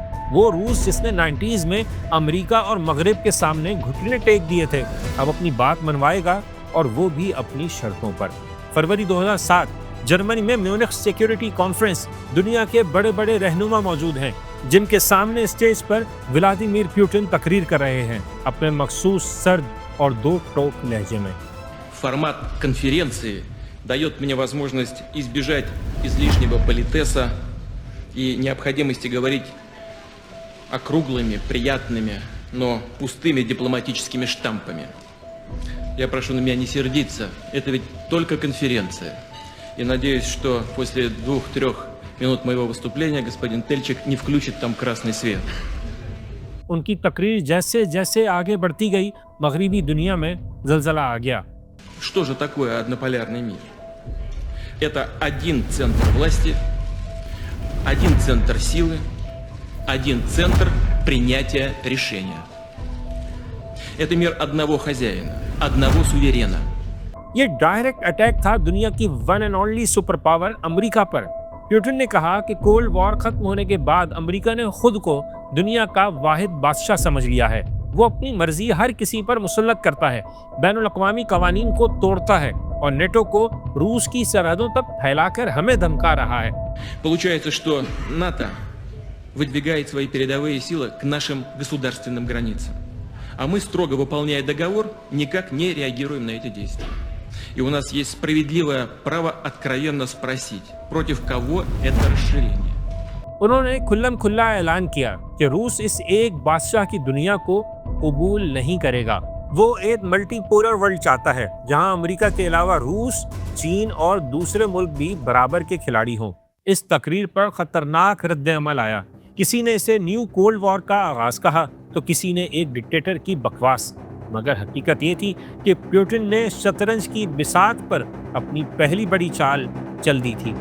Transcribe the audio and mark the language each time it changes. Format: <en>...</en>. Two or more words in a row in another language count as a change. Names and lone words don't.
<ur>وہ روس جس نے 90s میں امریکہ اور مغرب کے سامنے گھٹنے ٹیک دیے تھے، اب اپنی بات منوائے گا، اور وہ بھی اپنی شرطوں پر۔ فروری 2007 جرمنی میں میونخ سیکیورٹی کانفرنس، دنیا کے بڑے بڑے رہنما موجود ہیں جن کے سامنے اسٹیج پر ولادیمیر پیوٹن تقریر کر رہے ہیں اپنے مخصوص سرد اور 2 ٹوک لہجے میں۔</ur> <ru>Формат конференции дает мне возможность избежать излишнего политеса и необходимости говорить округлыми, приятными, но пустыми дипломатическими штампами. Я прошу на меня не сердиться, это ведь только конференция. И надеюсь, что после 2-3 минут моего выступления господин Тельчик не включит там красный свет.</ru> <ur>ان کی تقریر جیسے جیسے آگے بڑھتی گئی، مغربی دنیا میں زلزلہ آ گیا۔</ur> <ru>Что же такое однополярный мир? Это один центр власти, один центр силы, один центр принятия решения. Это мир одного хозяина, одного суверена.</ru> <ur>یہ</ur> <en>direct attack</en> <ur>تھا دنیا کی</ur> <en>one and only super power</en> <ur>امریکہ پر۔ پیوٹن نے کہا کہ</ur> <en>cold war</en> <ur>ختم ہونے کے بعد امریکہ نے خود کو دنیا کا واحد بادشاہ سمجھ لیا ہے۔ وہ اپنی مرضی ہر کسی پر مسلط کرتا ہے، بین الاقوامی قوانین کو توڑتا ہے، اور نیٹو کو روس کی سرحدوں تک پھیلا کر ہمیں دھمکا رہا ہے۔</ur> <ru>Получается, что НАТО выдвигает свои передовые силы к нашим государственным границам, а мы, строго выполняя договор, никак не реагируем на эти действия. И у нас есть справедливое право откровенно спросить, против кого это расширение.</ru> <ur>انہوں نے کھلم کھلا اعلان کیا کہ روس اس ایک بادشاہ کی دنیا کو قبول نہیں کرے گا۔ وہ ایک</ur> <en>multi polar world</en> <ur>چاہتا ہے جہاں امریکہ کے علاوہ روس، چین اور دوسرے ملک بھی برابر کے کھلاڑی ہوں۔ اس تقریر پر خطرناک رد عمل آیا۔ کسی نے اسے</ur> <en>new cold war</en> <ur>کا آغاز کہا تو کسی نے ایک ڈکٹیٹر کی بکواس، مگر حقیقت یہ تھی کہ پیوٹن نے شطرنج کی بساط پر اپنی پہلی بڑی چال چل دی تھی۔</ur>